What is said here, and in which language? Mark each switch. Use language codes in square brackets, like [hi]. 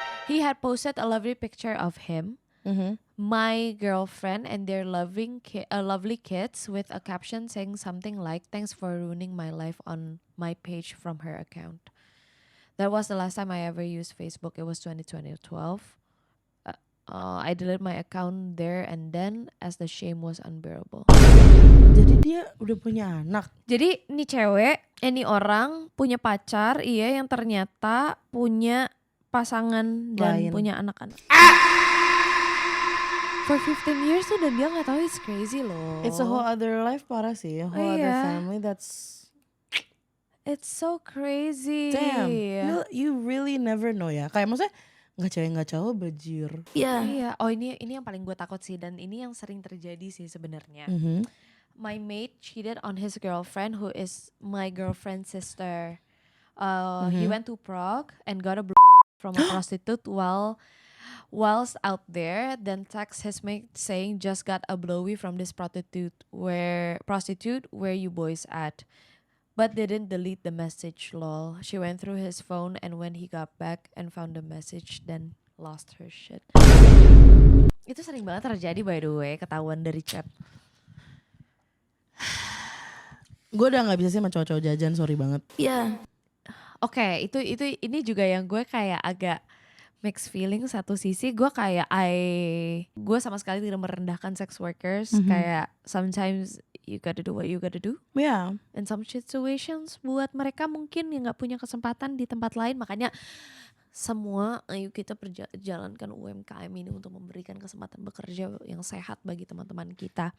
[en] He had posted a lovely picture of him, my girlfriend, and their lovely kids with a caption saying something like, "Thanks for ruining my life" on my page from her account. That was the last time I ever used Facebook. It was 2012. I deleted my account there and then as the shame was unbearable. [id] Jadi dia udah punya anak. Jadi ini cewek, ini orang punya pacar, yang ternyata punya pasangan dan Lain. punya anak-anak. [en] For 15 years [id] tuh dan dia gak tahu, [en] it's crazy [id] loh. [en] It's a whole other life, [id] parah sih. [en] A whole other family. It's so crazy. Damn. You really never know [id] ya. Kayak maksudnya nggak cewek nggak cowok bajir. Iya. Oh ini yang paling gue takut sih, dan ini yang sering terjadi sih sebenarnya. [en] My mate cheated on his girlfriend who is my girlfriend's sister. He went to Prague and got a from a prostitute whilst out there, then text his mate saying just got a blowy from this prostitute where you boys at. But didn't delete the message, lol. She went through his phone and when he got back and found the message, then lost her shit. [id] Itu sering banget terjadi [en] by the way, [id] ketahuan dari chat. Gue udah nggak bisa sih sama cowok-cowok jajan, sorry banget. Oke, ini juga yang gue kayak agak mixed feeling. Satu sisi gue kayak gue sama sekali tidak merendahkan sex workers. Kayak [en] sometimes you gotta do what you gotta do. Yeah. In some situations [id] buat mereka mungkin yang nggak punya kesempatan di tempat lain, makanya semua ayo kita jalankan UMKM ini untuk memberikan kesempatan bekerja yang sehat bagi teman-teman kita.